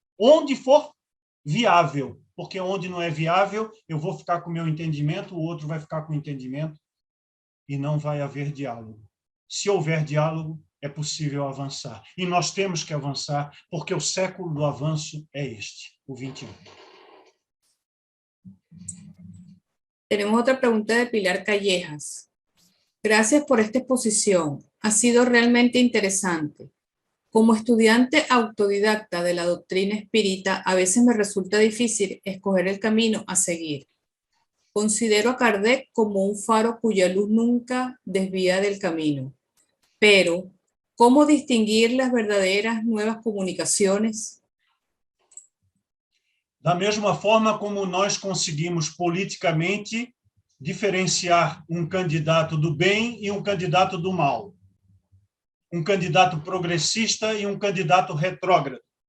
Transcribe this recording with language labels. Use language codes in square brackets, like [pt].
[pt] Onde for viável, porque onde não é viável, eu vou ficar com o meu entendimento, o outro vai ficar com o entendimento, e não vai haver diálogo. Se houver diálogo, é possível avançar. E nós temos que avançar, porque o século do avanço é este, o 21. [es] Tenemos otra pregunta de Pilar Callejas. Gracias por esta exposición. Ha sido realmente interesante. Como estudiante autodidacta de la doctrina espírita, a veces me resulta difícil escoger el camino a seguir. Considero a Kardec como un faro cuya luz nunca desvía del camino. Pero, ¿cómo distinguir las verdaderas nuevas comunicaciones? [pt] Da mesma forma como nós conseguimos politicamente diferenciar um candidato do bem e um candidato do mal. Um candidato progressista e um candidato retrógrado.